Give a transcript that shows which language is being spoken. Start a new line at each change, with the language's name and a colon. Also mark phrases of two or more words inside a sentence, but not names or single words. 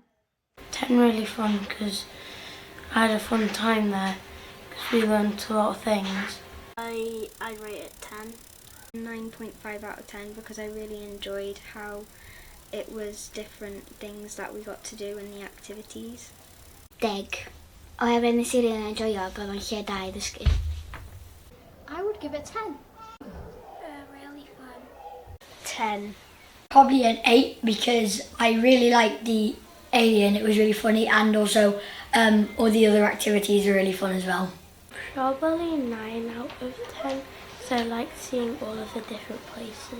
English: 10 really fun because I had a fun time there because we learned a lot of things. I'd rate it 10. 9.5 out of 10 because I really enjoyed how it was different things that we got to do in the activities. 10.
Welsh: Oherwydd nes i rili'n enjoyo ac oedd o'n lle da i ddysgu.
English: I would give it 10. Really fun. 10. Probably an 8 because I really liked the alien, it was really funny, and also all the other activities were really fun as well. Probably 9 out of 10 because I liked seeing all of the different places.